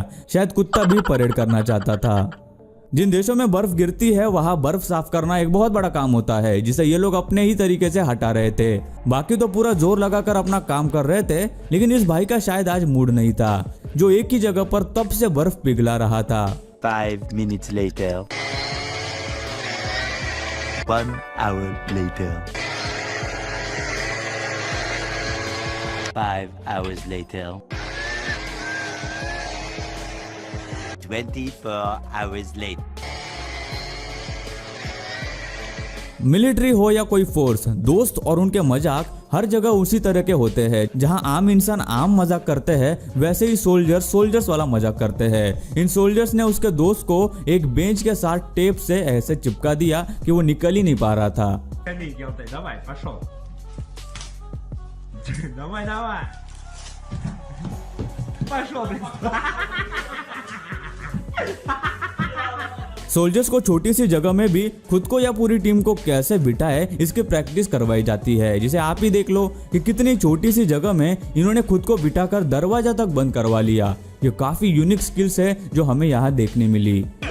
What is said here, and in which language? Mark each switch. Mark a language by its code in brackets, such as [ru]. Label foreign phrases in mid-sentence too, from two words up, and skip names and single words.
[hi] शायद कुत्ता भी परेड करना चाहता था। जिन देशों में बर्फ गिरती है वहां बर्फ साफ करना एक बहुत बड़ा काम होता है, जिसे ये लोग अपने ही तरीके से हटा रहे थे। बाकी तो पूरा जोर लगाकर अपना काम कर रहे थे, लेकिन इस भाई का शायद आज मूड नहीं था, जो एक ही जगह पर तब से बर्फ पिघला रहा था। [en] 5 minutes later. 1 hour later. 5 hours later. 24 hours late. [hi] मिलिट्री हो या कोई फोर्स, दोस्त और उनके मजाक हर जगह उसी तरह के होते हैं। जहां आम इंसान आम मजाक करते हैं वैसे ही सोल्जर्स वाला मजाक करते हैं। इन सोल्जर्स ने उसके दोस्त को एक बेंच के साथ टेप से ऐसे चिपका दिया कि वो निकल ही नहीं पा रहा था। 跟你要得， [ru] давай пошел，давай давай，пошел ты。 [hi] सोल्जर्स को छोटी सी जगह में भी खुद को या पूरी टीम को कैसे बिठाए इसकी प्रैक्टिस करवाई जाती है, जिसे आप ही देख लो कि कितनी छोटी सी जगह में इन्होंने खुद को बिठाकर दरवाजा तक बंद करवा लिया। ये काफी [en] unique skills [hi] है जो हमें यहाँ देखने मिली।